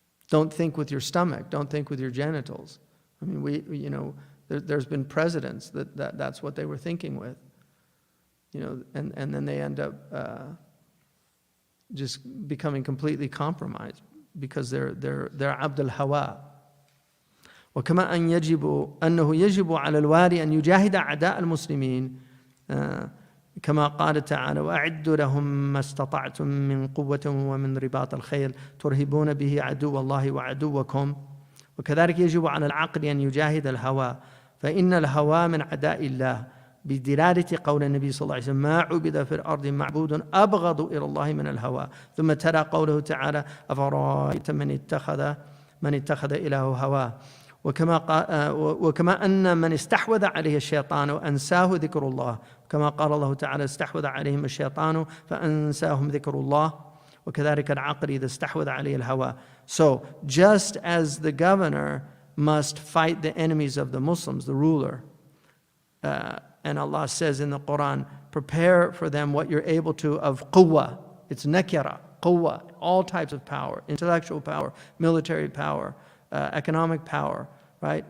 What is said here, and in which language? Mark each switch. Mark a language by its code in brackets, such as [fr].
[en] Don't think with your stomach. Don't think with your genitals. I mean, there's been presidents that's what they were thinking with. And then they end up just becoming completely compromised because they're [ar] عبد الهوى. وكما أنه يجب على الوالي أن يجاهد أعداء المسلمين كما قال تعالى وأعدوا لهم ما استطعتم من قوة ومن رباط الخيل ترهبون به عدو الله وعدوكم وكذلك يجب على العقل أن يجاهد الهوى فإن الهوى من عداء الله بدلالة قول النبي صلى الله عليه وسلم ما عبد في الأرض معبود أبغض إلى الله من الهوى ثم تلا قوله تعالى أفرأيت من اتخذ إلهه هواه وكما أن من استحوذ عليه الشيطان وأنساه ذكر الله كما قال الله تعالى استحوذ عليهم الشيطان فأنساهم ذكر الله وكذلك العقل إذا استحوذ عليه الهوى. [en] So just as the governor must fight the enemies of the Muslims, the ruler, and Allah says in the Quran, prepare for them what you're able to of quwwah. It's nakira, quwwah, all types of power, intellectual power, military power, economic power, right?